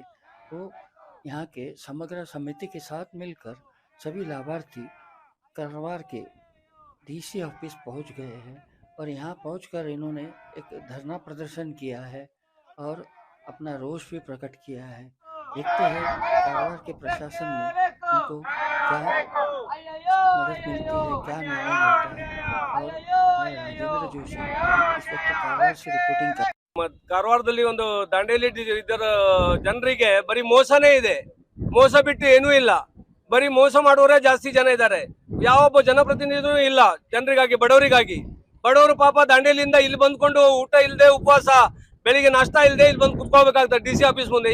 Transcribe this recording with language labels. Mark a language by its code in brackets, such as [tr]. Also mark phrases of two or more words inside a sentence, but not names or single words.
[hi] तो यहाँ के समग्र समिति के साथ मिलकर सभी लाभार्थी कारवार के [en] DC office [hi] पहुँच गए हैं और यहाँ पहुँचकर इन्होंने एक धरना प्रदर्शन किया है और अपना रोष भी प्रकट किया है। देखते हैं कारवार के प्रशासन में उनको क्या मदद मिलती है, क्या निर्णय मिलता है। और मैं राजेंद्र जोशी इस वक्त कारवार से रिपोर्टिंग कर [kn] ಕಾರವಾರದಲ್ಲಿ ಒಂದು ದಾಂಡೇಲಿ ಇದರ ಜನರಿಗೆ ಬರೀ ಮೋಸನೇ ಇದೆ. ಮೋಸ ಬಿಟ್ಟು ಏನೂ ಇಲ್ಲ. ಬರೀ ಮೋಸ ಮಾಡುವವರೇ ಜಾಸ್ತಿ ಜನ ಇದ್ದಾರೆ. ಯಾವೊಬ್ಬ ಜನಪ್ರತಿನಿಧಿನೂ ಇಲ್ಲ ಜನರಿಗಾಗಿ, ಬಡವರಿಗಾಗಿ. ಬಡವರು ಪಾಪ ದಾಂಡೇಲಿಯಿಂದ ಇಲ್ಲಿ ಬಂದ್ಕೊಂಡು ಊಟ ಇಲ್ಲದೆ ಉಪವಾಸ, ಬೆಳಿಗ್ಗೆ ನಾಷ್ಟಾ ಇಲ್ಲದೆ ಇಲ್ಲಿ ಬಂದು ಕುತ್ಕೊಳ್ಬೇಕಾಗ್ತದೆ [en] DC office [kn] ಮುಂದೆ.